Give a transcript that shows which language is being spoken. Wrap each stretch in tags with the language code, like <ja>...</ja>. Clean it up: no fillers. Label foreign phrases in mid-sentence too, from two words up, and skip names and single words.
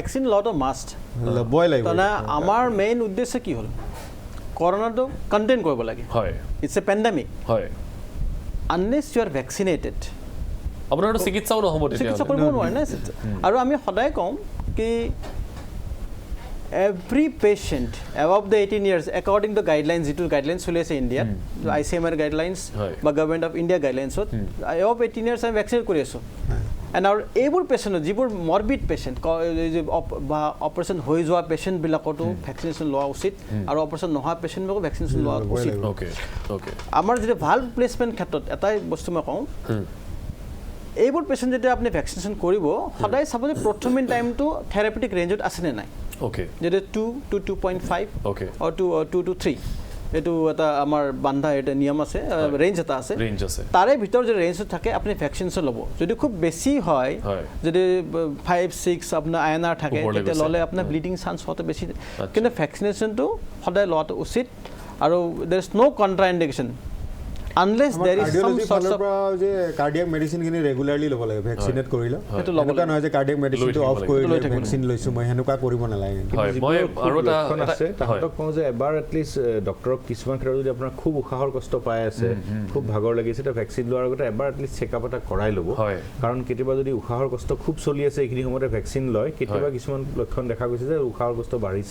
<as>ভেকচিন লোৱাটো মাষ্ট ল'বই লাগিব তাৰমানে আমাৰ মেইন উদ্দেশ্য কি হ'ল কৰোনাটো কণ্টেইন কৰিব লাগে হয়</as> <en>it's a pandemic হয় unless you are vaccinated</en> <as>আপোনাৰতো চিকিৎসাও নহ'ব চিকিৎসা কৰিব নোৱাৰে নাই আৰু আমি সদায় কওঁ কি</as> <en>every patient above the 18 years according to guidelines</en> <as>যিটো গাইডলাইনছ চলি আছে ইণ্ডিয়াত ICMR গাইডলাইনছ বা</as> <en>Government of India guidelinesত above 18 years</en> <as>আমি ভেকচিন কৰি আছোঁ এণ্ড আৰু এইবোৰ পেচেণ্টত যিবোৰ</as> <en>morbid patient</en> <as>বা অপাৰেশ্যন হৈ যোৱা পেচেণ্টবিলাকতো ভেকচিনেশ্যন লোৱা উচিত আৰু অপাৰেশ্যন নোহোৱা পেচেণ্টবিলাকো ভেকচিনেশ্যন লোৱা উচিত আমাৰ যিটো ভাল প্লেচমেণ্ট ক্ষেত্ৰত এটাই বস্তু মই কওঁ এইবোৰ পেচেণ্ট যেতিয়া আপুনি ভেকচিনেশ্যন কৰিব সদায় চাব যে প্ৰথমিন টাইমটো</as> <en>therapeutic rangeত</en> <as>আছেনে নাই অ'কে যেনে 2 to 2.5 অ'কে or 2 to 3 এইটো এটা আমাৰ বান্ধা এটা নিয়ম আছে ৰেঞ্জ এটা আছে তাৰে ভিতৰত যদি ৰেঞ্জত থাকে আপুনি ভেকচিনেশ্যন ল'ব যদি খুব বেছি হয় যদি 5-6 আপোনাৰ INR থাকে তেতিয়া ল'লে আপোনাৰ</as> <en>bleeding chance</en> <as>হোৱাটো বেছি কিন্তু ভেকচিনেশ্যনটো সদায় লোৱাটো উচিত আৰু</as> <en>there is no contra indication unless there is some sort of</en> <as>যে</as> <en>cardiac medicine</en> <as>খিনি ৰেগুলাৰলি ল'ব লাগে ভেকচিনেট কৰিলে সেইটো ল'বটা নহয় যে</as> <en>cardiac medicineটো</en> <as>অফ কৰিলে ভেকচিন লৈছো মই হেনেকুৱা কৰিব নালাগে মই আৰু এটা আছে তাহাঁতক কওঁ যে এবাৰ এটলিষ্ট ডক্টৰক কিছুমান ক্ষেত্ৰত যদি আপোনাৰ খুব উশাহৰ কষ্ট পাই আছে খুব ভাগৰ লাগিছে এটা ভেকচিন লোৱাৰ আগতে এবাৰ এটলিষ্ট চেকআপ এটা কৰাই ল'ব কাৰণ কেতিয়াবা যদি উশাহৰ কষ্ট খুব চলি আছে এইখিনি সময়তে ভেকচিন লয় কেতিয়াবা কিছুমান লক্ষণ দেখা গৈছে যে উশাহৰ কষ্ট বাঢ়িছে</as>